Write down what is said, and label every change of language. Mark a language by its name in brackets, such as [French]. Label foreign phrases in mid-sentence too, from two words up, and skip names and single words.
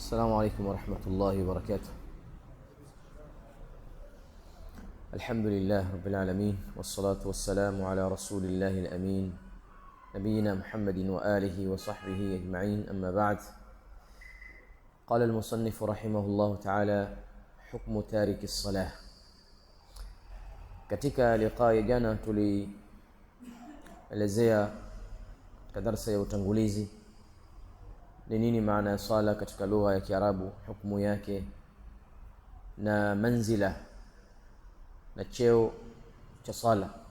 [Arabic] السلام عليكم ورحمة الله وبركاته. الحمد لله رب العالمين، والصلاة والسلام على رسول الله الأمين نبينا محمد وآله وصحبه أجمعين، أما بعد. قال المصنف رحمه الله تعالى: حكم تارك الصلاة. [Swahili] Katika liqa ya jana tulielezea katika darasa ya utangulizi ni nini maana ya sala katika lugha ya Kiarabu, hukumu yake na manzila na cheo cha sala.